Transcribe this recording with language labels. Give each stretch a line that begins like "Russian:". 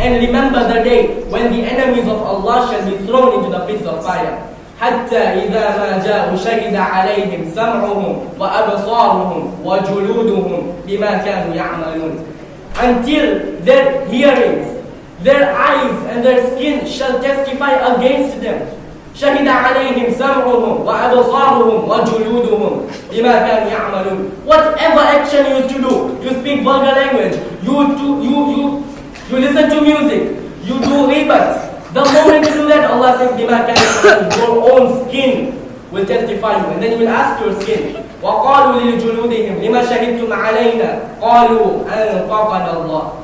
English: And remember the day when the enemies of Allah shall be thrown into the pits of fire.
Arabic: حَتَّى إِذَا مَا جَاءُوا شَهِدَ عَلَيْهِمْ سَمْعُهُمْ وَأَبْصَارُهُمْ وَجُلُودُهُمْ بِمَا كَانُوا يَعْمَلُونَ.
English: Until their hearings, their eyes and their skin shall testify against them.
Arabic: شهد عليهم سمعهم وأبصارهم وجلودهم بما كانوا يعملون.
English: Whatever action you used to do, you speak vulgar language, you listen to music, you do ribat, The moment you do that, Allah says,
Arabic: بِمَا كَانَ
English: your own skin will testify you. And then you will ask your skin,
Arabic: وَقَالُوا لِلْجُلُودِهِمْ لِمَا شَهِدْتُمْ عَلَيْنَا قَالُوا أَنْطَقَنَا اللَّهُ.